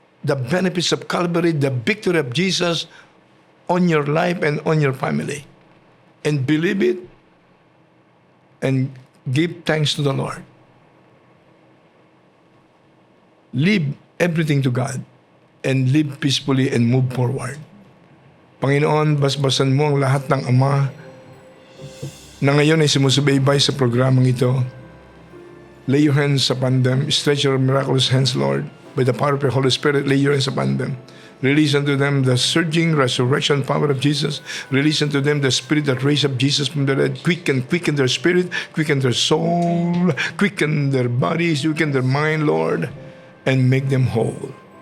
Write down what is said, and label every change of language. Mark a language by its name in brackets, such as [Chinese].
[English] the benefits of Calvary, the victory of Jesus on your life and on your family. And believe it and give thanks to the Lord. Leave everything to God and live peacefully and move forward. [Filipino] Panginoon, basbasan mo ang lahat ng ama na ngayon ay sumusubaybay sa programang ito. [English] Lay your hands upon them. Stretch your miraculous hands, Lord. By the power of your Holy Spirit, lay your hands upon them. Release unto them the surging resurrection power of Jesus. Release unto them the spirit that raised up Jesus from the dead. Quicken their spirit, quicken their soul, quicken their bodies, quicken their mind, Lord, and make them whole.